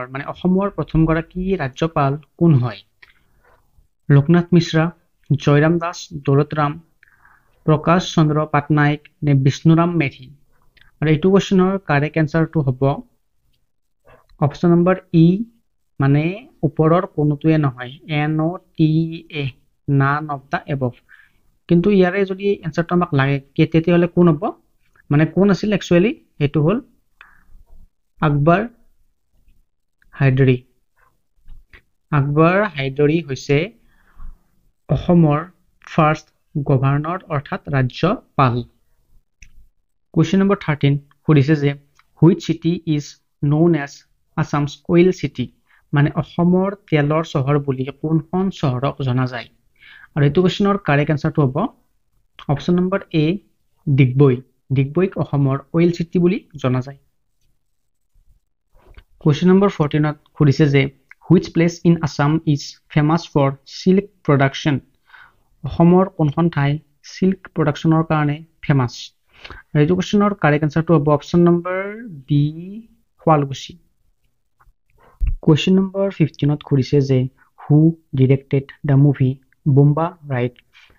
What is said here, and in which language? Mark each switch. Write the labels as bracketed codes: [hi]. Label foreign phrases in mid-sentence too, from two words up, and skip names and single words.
[as] মানে অসমৰ প্ৰথমগৰাকী ৰাজ্যপাল কোন হয়? লোকনাথ মিশ্ৰা, জয়ৰাম দাস দৌলতৰাম, প্ৰকাশ চন্দ্ৰ পাটনায়ক নে বিষ্ণুৰাম মেধি? আৰু এইটো কুৱেশ্যনৰ [en] correct answer [as] হ'ব [en] option number E, [as] মানে ওপৰৰ কোনোটোৱে নহয়, [en] NOTA, none of the above। [as] কিন্তু ইয়াৰে যদি এনসাৰটো আমাক লাগে তেতিয়াহ'লে কোন হ'ব? মানে কোন আছিল একচুৱেলি? এইটো হ'ল আকবৰ হাইদৰি। আকবৰ হাইদৰি হৈছে অসমৰ [en] first governor [as] অৰ্থাৎ ৰাজ্যপাল। [en] question number 13 [as] সুধিছে যে [en] which city is known as Assam's oil city? [as] মানে অসমৰ তেলৰ চহৰ বুলি কোনখন চহৰক জনা যায়? আৰু এইটো কুৱেশ্যনৰ [en] correct answer [as] হ'ব [en] option number A [as] ডিগবৈ। ডিগবৈক অসমৰ [en] oil city [as] বুলি জনা যায়। [en] question number 14 [as] সুধিছে যে [en] which place in Assam is famous for silk production? [as] অসমৰ কোনখন ঠাই [en] silk production [as] কাৰণে ফেমাছ? আৰু এইটো কুৱেশ্যনৰ [en] correct answer [as] হ'ব [en] option number B [as] শুৱালকুছি। [en] question number 15 [as] সুধিছে যে [en] who directed the movie Bomba Ride?